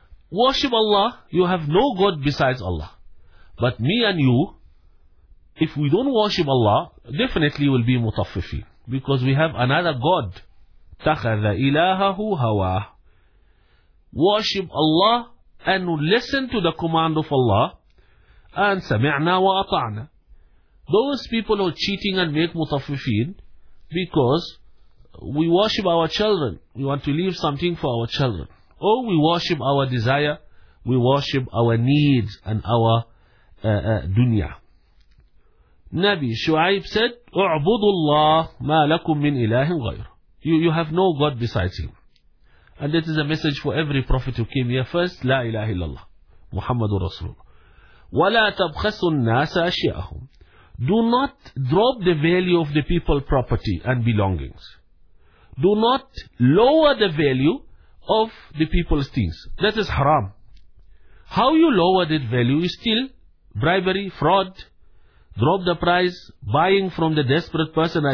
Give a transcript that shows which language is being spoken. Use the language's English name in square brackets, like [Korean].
[English] Worship Allah, you have no God besides Allah. But me and you, if we don't worship Allah, definitely will be mutaffifin. Because we have another God. [Arabic] تخذ إلهه هواه. [English] Worship Allah and listen to the command of Allah. [Arabic] And سمعنا وأطعنا. [English] Those people who are cheating and make mutaffifin, because we worship our children, we want to leave something for our children. Or we worship our desire, we worship our needs and our dunya. Nabi Shu'aib said, [Arabic] اعبدوا الله ما لكم من إله غير. [English] You have no God besides him. And this is a message for every prophet who came here first. [Arabic] لا إله إلا الله. محمد رسول الله. ولا تبخسوا الناس أشياءهم. [English] Do not drop the value of the people's property and belongings. Do not lower the value of the people's things. That is haram. How you lower that value is still bribery, fraud, drop the price, buying from the desperate person.